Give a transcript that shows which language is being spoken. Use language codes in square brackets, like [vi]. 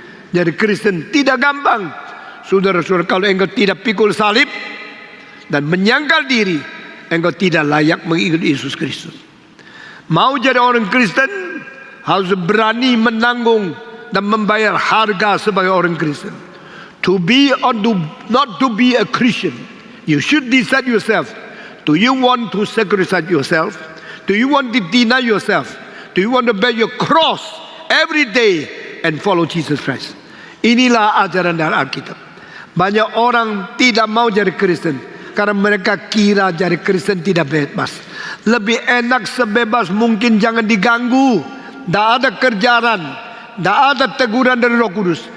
[id] Jadi Kristen tidak gampang. Saudara-saudara, kalau engkau tidak pikul salib dan menyangkal diri, engkau tidak layak mengikuti Yesus Kristus. Mau jadi orang Kristen harus berani menanggung dan membayar harga sebagai orang Kristen. [en] To be or not to be a Christian, you should decide yourself. Do you want to sacrifice yourself? Do you want to deny yourself? Do you want to bear your cross every day and follow Jesus Christ? [id] Inilah ajaran dari Alkitab. Banyak orang tidak mau jadi Kristen karena mereka kira jadi Kristen tidak bebas. Lebih enak sebebas mungkin, jangan diganggu. Tidak ada kerjaan, tidak ada teguran dari Roh Kudus.